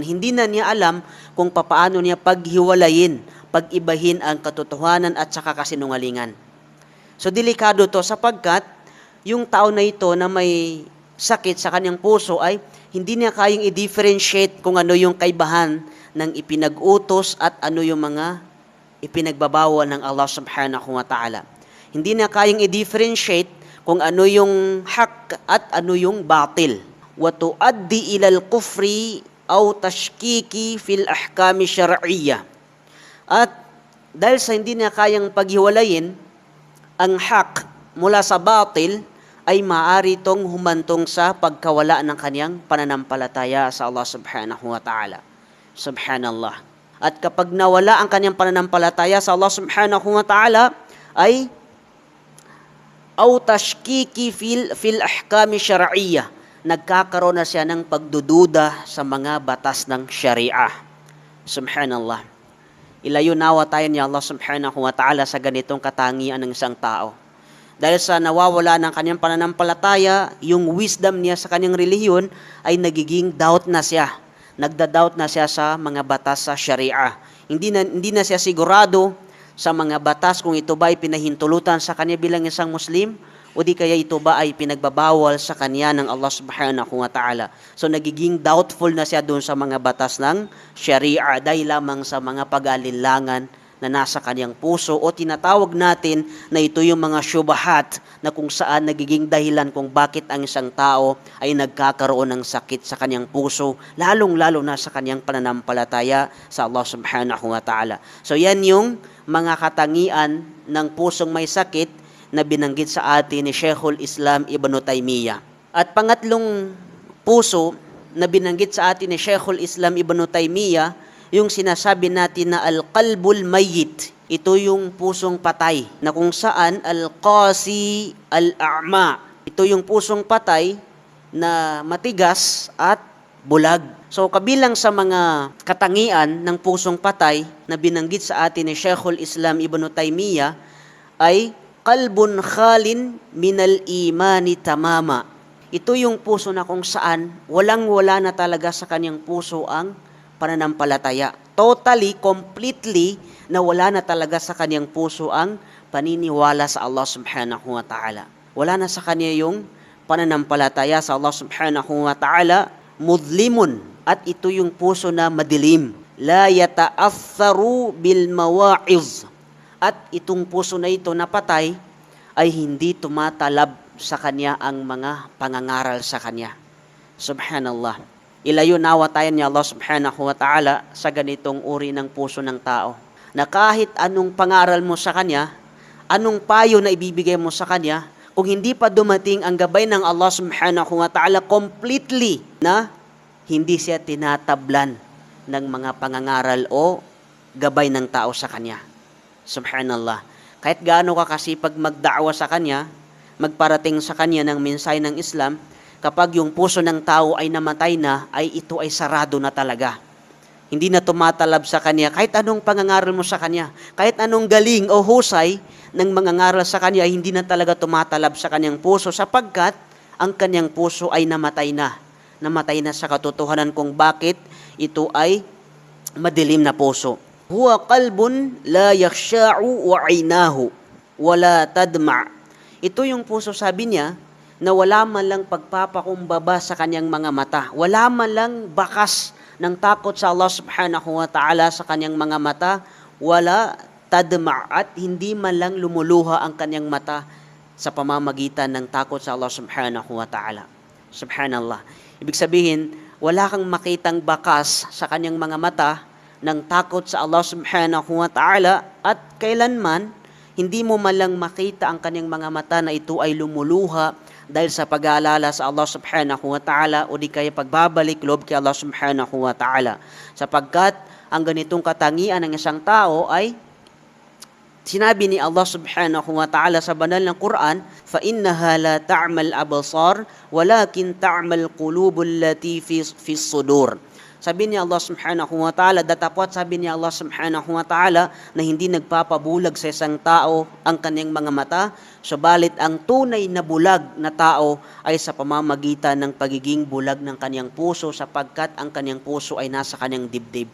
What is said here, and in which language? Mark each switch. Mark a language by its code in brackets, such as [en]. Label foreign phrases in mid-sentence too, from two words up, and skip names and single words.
[tl] Hindi na niya alam kung paano niya paghiwalayin, pag-ibahin ang katotohanan at saka kasinungalingan. So delikado to, sapagkat yung tao na ito na may sakit sa kanyang puso ay hindi niya kayang i-differentiate kung ano yung kaibahan ng ipinag-utos at ano yung mga ipinagbabawal ng [ar] الله سبحانه وتعالى. [tl] Hindi na kayang i-differentiate kung ano yung hak at ano yung batil. [ar] وتؤدي إلى الكفر أو التشكيك في الأحكام الشرعية. [tl] At dahil sa hindi na kayang paghiwalayin ang hak mula sa batil, ay maaari itong humantong sa pagkawala ng kanyang pananampalataya sa [ar] الله سبحانه وتعالى. [tl] Subhanallah. At kapag nawala ang kanyang pananampalataya sa [ar] الله سبحانه وتعالى, [tl] ay [ar] أو التشكيك في الأحكام الشرعية. [tl] Nagkakaroon na siya ng pagdududa sa mga batas ng syariah. Subhanallah. Ilayo nawa tayo ni [ar] الله سبحانه وتعالى [tl] sa ganitong katangian ng isang tao. Dahil sa nawawala ng kanyang pananampalataya, yung wisdom niya sa kanyang relihiyon ay nagiging doubt na siya. Nagda-doubt na siya sa mga batas sa Sharia. Hindi na siya sigurado sa mga batas kung ito ba ay pinahintulutan sa kanya bilang isang Muslim o di kaya ito ba ay pinagbabawal sa kanya ng [ar] الله سبحانه وتعالى. [tl] So nagiging doubtful na siya doon sa mga batas ng Sharia dahil lamang sa mga pag-alinlangan na nasa kanyang puso o tinatawag natin na ito yung mga syubahat na kung saan nagiging dahilan kung bakit ang isang tao ay nagkakaroon ng sakit sa kanyang puso, lalong-lalo na sa kanyang pananampalataya sa [ar] الله سبحانه وتعالى. [tl] So yan yung mga katangian ng pusong may sakit na binanggit sa atin ni Sheikhul Islam Ibn Taymiyyah. At pangatlong puso na binanggit sa atin ni Sheikhul Islam Ibn Taymiyyah, yung sinasabi natin na [ar] القلب الميت. [tl] Ito yung pusong patay na kung saan [ar] القاسي الأعمى. [tl] Ito yung pusong patay na matigas at bulag. So kabilang sa mga katangian ng pusong patay na binanggit sa atin ni Sheikhul Islam Ibn Taymiyyah ay [ar] قلب خال من الإيمان تماما. [tl] Ito yung puso na kung saan walang-wala na talaga sa kanyang puso ang pananampalataya. [en] Totally, completely, [tl] nawala na talaga sa kanyang puso ang paniniwala sa [ar] الله سبحانه وتعالى. [tl] Wala na sa kanya yung pananampalataya sa [ar] الله سبحانه وتعالى, [tl] mudlimun, at ito yung puso na madilim. [ar] لا يتأثر بالمواعظ. [tl] At itong puso na ito na patay ay hindi tumatalab sa kanya ang mga pangangaral sa kanya. Subhanallah. Ilayo nawa tayo ni [ar] الله سبحانه وتعالى [tl] sa ganitong uri ng puso ng tao. Na kahit anong pangaral mo sa kanya, anong payo na ibibigay mo sa kanya, kung hindi pa dumating ang gabay ng [ar] الله سبحانه وتعالى [tl] completely na hindi siya tinatablan ng mga pangangaral o gabay ng tao sa kanya. Subhanallah. Kahit gaano ka kasipag magda'wa sa kanya, magparating sa kanya ng mensahe ng Islam, kapag yung puso ng tao ay namatay na, ay ito ay sarado na talaga. Hindi na tumatalab sa kanya, kahit anong pangangaral mo sa kanya, kahit anong galing o husay ng mga ngaral sa kanya, ay hindi na talaga tumatalab sa kanyang puso, sapagkat ang kanyang puso ay namatay na. Namatay na sa katotohanan kung bakit ito ay madilim na puso. [ar] هو قلب لا يخشع وعينه ولا تدمع'. [tl] Ito yung puso, sabi niya, na wala man lang pagpapakumbaba sa kanyang mga mata. Wala man lang bakas ng takot sa [ar] الله سبحانه وتعالى [tl] sa kanyang mga mata. [ar] ولا تدمع' [tl] at hindi man lang lumuluha ang kanyang mata sa pamamagitan ng takot sa [ar] الله سبحانه وتعالى. [tl] Subhanallah. Ibig sabihin, wala kang makitang bakas sa kanyang mga mata ng takot sa [ar] الله سبحانه وتعالى [tl] at kailanman hindi mo man lang makita ang kanyang mga mata na ito ay lumuluha dahil sa pag-aalala sa [ar] الله سبحانه وتعالى [tl] o di kaya pagbabalik loob kay [ar] الله سبحانه وتعالى. [tl] Sapagkat ang ganitong katangian ng isang tao ay sinabi ni [ar] الله سبحانه وتعالى [tl] sa banal ng Quran, [ar] فَإِنَّهَا لَا تَعْمَلْ أَبْصَارُ وَلَكِنْ تَعْمَلْ قُلُوبُ الَّتِي فِي الصُّدُورِ. [tl] Sabi ni [ar] الله سبحانه وتعالى, [tl] datapwat sabi ni [ar] الله سبحانه وتعالى [tl] na hindi nagpapabulag sa isang tao ang kanyang mga mata, subalit ang tunay na bulag na tao ay sa pamamagitan ng pagiging bulag ng kanyang puso sapagkat ang kanyang puso ay nasa kanyang dibdib.